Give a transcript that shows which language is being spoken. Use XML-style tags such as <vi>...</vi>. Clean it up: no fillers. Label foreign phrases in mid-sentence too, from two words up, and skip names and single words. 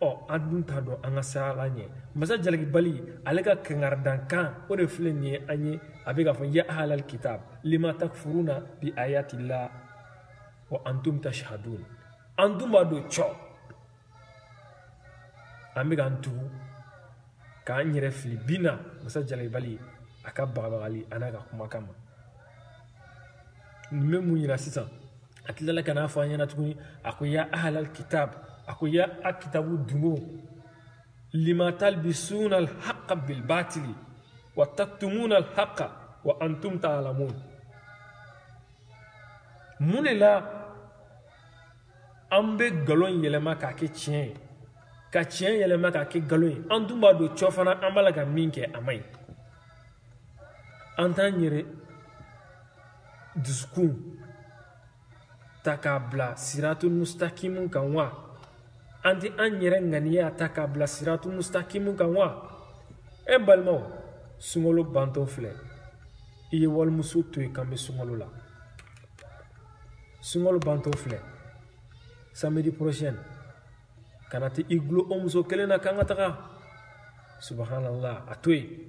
<bm>an dun t'a dɔn an ka siran ala ɲɛ masa jalakibali ale ka kangardankan o de filɛ nin ye an ye a bɛ k'a fɔ</bm> <ar>يا أهل الكتاب لم تكفرون بآيات الله وأنتم تشهدون</ar> <bm>an dun b'a dɔn cɔ an bɛ k'an tugu k'an yɛrɛ fili bi na masa jalakibali a ka bagabagali a n'a ka kumakan ma nin bɛ mun yira sisan a tilala ka n'a fɔ an ɲɛna tuguni a ko</bm> <ar>يا أهل الكتاب</ar> <bm>a ko ya a kitabu dungo</bm> <ar>لم تلبسون الحق بالباطل وتكتمون الحق وأنتم تعلمون</ar> <bm>mun de la an bɛ nkalon yɛlɛma k'a kɛ tiɲɛ ye ka tiɲɛ yɛlɛma k'a kɛ nkalon ye an dun b'a dɔn cɔ fana an b'a la ka min kɛ a man ɲi an t'an yɛrɛ dusukun ta k'a bila</bm> <ar>الصراط المستقيم</ar> <bm>kan wa an tɛ an yɛrɛ ŋaniya ta k'a bila</bm> <ar>الصراط المستقيم</ar> <bm>kan wa e balimaw sunkalo bantɔ filɛ i ye walimuso to yen kan bɛ sunkalo la sunkalo bantɔ filɛ</bm> <fr>samedi prochaine</fr> <bm>kana tɛ i gulo o muso kelen na k'an ka taga subhanallah a to yen</bm>